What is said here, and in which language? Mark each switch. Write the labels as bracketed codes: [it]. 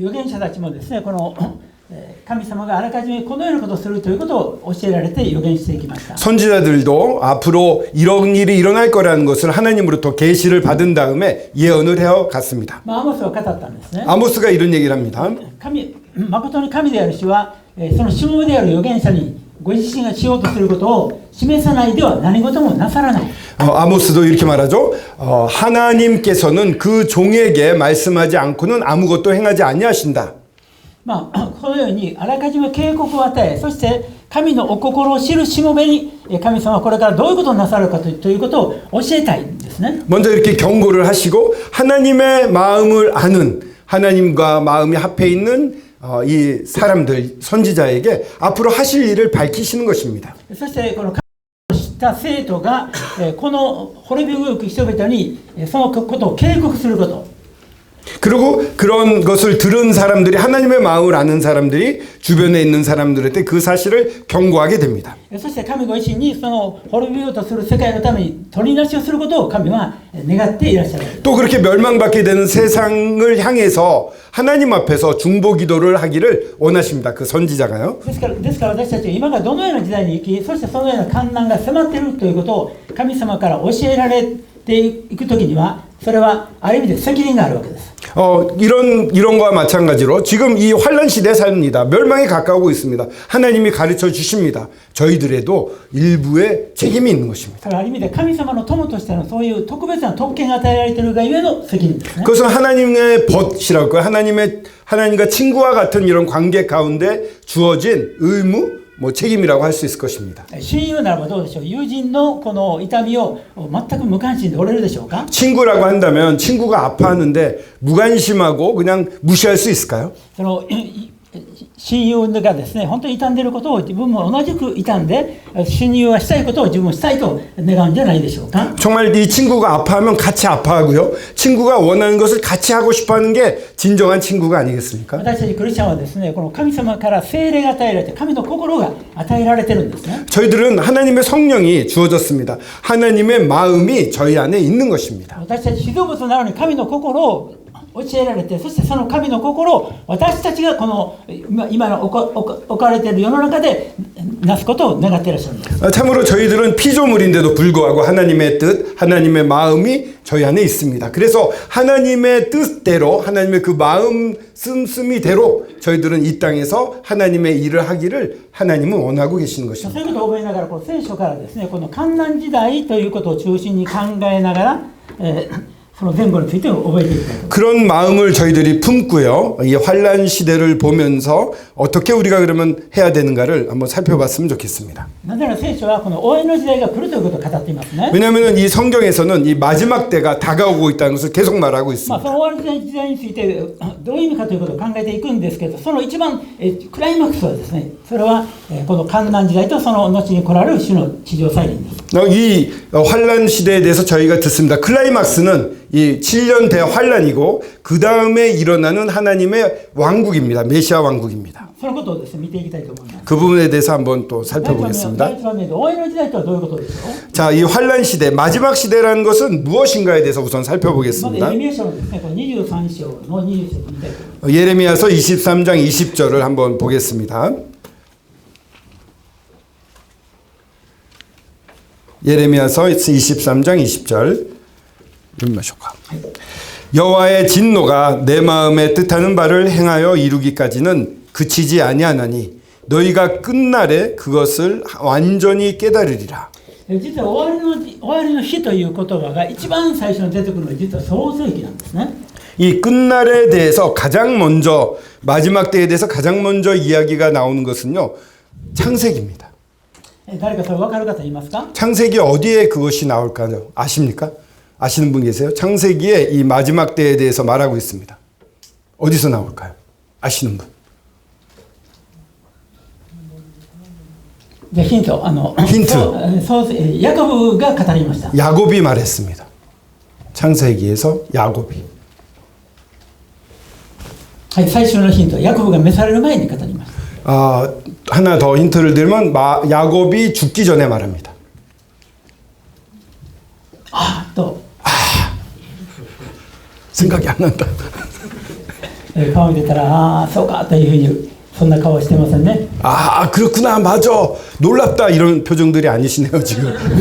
[ja] 預言者たちもですね、神様があらかじめこのようなことをするということを教えられて預言していきました。 [ko] 선지자들도 앞으로 이런 일이 일어날 거라는 것을 하나님으로부터 계시를 받은 다음에 예언을 해어 갔습니다. [ja] アモスは語ったんですね。 [ko] 아모스가 이런 얘기를 합니다. [ja] 誠に神である主は、そのしもべである預言者にご自身がしようとすることを示さないでは何事もなさらない。 [ko] 아모스도 이렇게 말하죠. 하나님께서는 그 종에게 말씀하지 않고는 아무것도 행하지 아니하신다. [ja] このようにあらかじめ警告を与え、そして神のお心を知るしもべに神様はこれからどういうことをなさるかということを教えたいんですね。 [ko] 먼저 이렇게 경고를 하시고 하나님의 마음을 아는 하나님과 마음이 합해 있는 이 사람들 선지자에게 앞으로 하실 일을 밝히시는 것입니다. [ja] そしてこの神を知った生徒がこの滅びゆく人々にそのことを警告すること。 [ko] 그리고 그런 것을 들은 사람들이 하나님의 마음을 아는 사람들이 주변에 있는 사람들한테 그 사실을 경고하게 됩니다. [ja] そして神ご自身にその滅びようとする世界のために取りなしをすることを神は願っていらっしゃる。 [ko] 또 그렇게 멸망받게 되는 세상을 향해서 하나님 앞에서 중보 기도를 하기를 원하십니다. 그 선지자가요. [ja] ですから私たちは今がどのような時代に生き、そしてそのような困難が迫っているということを神様から教えられていくときには、それはある意味で責任があるわけです。 [ko] 이런 거와 마찬가지로 지금 이 환란 시대에 삽니다. 멸망이 가까우고 있습니다. 하나님이 가르쳐 주십니다. 저희들에도 일부의 책임이 있는 것입니다. [ja] ある意味で神様の友としてのそういう特別な特権が与えられているがゆえの責任ですね。 [ko] 그것은 하나님의 벗이라고 할까요? 하나님과 친구와 같은 이런 관계 가운데 주어진 의무, 책임이라고 할 수 있을 것입니다. [ja] 親友ならばどうでしょう。友人のこの痛みを全く無関心でおれるでしょうか。 [ko] 친구라고 한다면 친구가 아파하는데 무관심하고 그냥 무시할 수 있을까요? [ja] その親友がですね、本当に傷んでいることを自分も同じく傷んで、親友はしたいことを自分もしたいと願うんじゃないでしょうか。 [ko] 정말 이 친구가 아파하면 같이 아파하고요. 친구가 원하는 것을 같이 하고 싶어하는 게 진정한 친구가 아니겠습니까? [ja] 私たちクリスチャンはですね、この神様から聖霊が与えられて、神の心が与えられてるんですね。 [ko] 저희들은 하나님의 성령이 주어졌습니다. 하나님의 마음이 저희 안에 있는 것입니다. [ja] 私たち被造物なのに神の心を教えられて、そしてその神の心を私たちがこの今の置かれている世の中でなすことを願っていらっしゃるんです。 [ko] 참으로 저희들은 피조물인데도 불구하고 하나님의 뜻, 하나님의 마음이 저희 안에 있습니다. 그래서 하나님의 뜻대로 하나님의 그 마음 씀씀이대로 저희들은 이 땅에서 하나님의 일을 하기를 하나님은 원하고 계시는 [ja] そう [ko] 것입니다. [ja] いうことを覚えながら、この聖書からですね、この患難時代ということを中心に考えながら、その前後について覚えていきたいと。 [ko] 그런 마음을 저희들이 품고요. 이 환란 시대를 보면서 어떻게 우리가 그러면 해야 되는가를 한번 살펴봤으면 좋겠습니다. [ja] なぜなら聖書はこの終わりの時代が来るということを語っていますね。 [ko] 왜냐하면 이 성경에서는 이 마지막 때가 다가오고 있다는 것을 계속 말하고 있습니다. [ja] の終わりの時代についてどういう意味かということを考えていくんですけど、その一番クライマックスはですね、それはこの患難時代とその後に来られる主の地上再臨です。 [ko] 이 환란 시대에 대해서 저희가 듣습니다. 클라이막스는 이 7년 대환란이고 그 다음에 일어나는 하나님의 왕국입니다. 메시아 왕국입니다. [ja] そのことをですね、見ていきたいと思います。 [ko] 그 부분에 대해서 한번 또 살펴보겠습니다. 있습니다. [ja] 第一番目で終わりの時代とはどういうことでしょう。 [ko] 자, 이 환란 시대, 마지막 시대라는 것은 무엇인가에 대해서 우선 [ja] まずエ [ko] 살펴보겠습니다. [ja] レミヤ書のですね、この23章の20節見たいと思います。 [ko] 예레미야서 23장 20절을 한번 보겠습니다. 예레미야서 23장 20절. 여호와의 진노가 내 마음에 뜻하는 바를 행하여 이루기까지는 그치지 아니하나니 너희가 끝날에 그것을 완전히 깨달으리라. [ja] 実は終わりの日という言葉が一番最初に出てくるのは実は創世記なんですね。 [ko] 이 끝날에 대해서 가장 먼저 마지막 때에 대해서 가장 먼저 이야기가 나오는 것은요. 창세기입니다. [ja] 誰かそれ分かる方いますか？ [ko] 창세기 어디에 그것이 나올까요? 아십니까? 아시는 분 계세요? 창세기에 이 마지막 때에 대해서 말하고 있습니다. 어디서 나올까요? 아시는 분? [ja] じゃあヒント、ヒントヤコブが語りました。 [ko] 야곱이 말했습니다. 창세기에서 야곱이. [ja] はい、最初のヒント、ヤコブが召される前に語りました。 [ko] 하나 더 힌트를 드리면 야곱이 죽기 전에 말합니다. [ja] と [ko] 생각이 안 난다. [ja] 顔見てたら、そうかというふうにそんな顔はしてませんね。 [ko] 그렇구나, 맞아, 놀랍다 이런 표정들이 아니시네요 지금.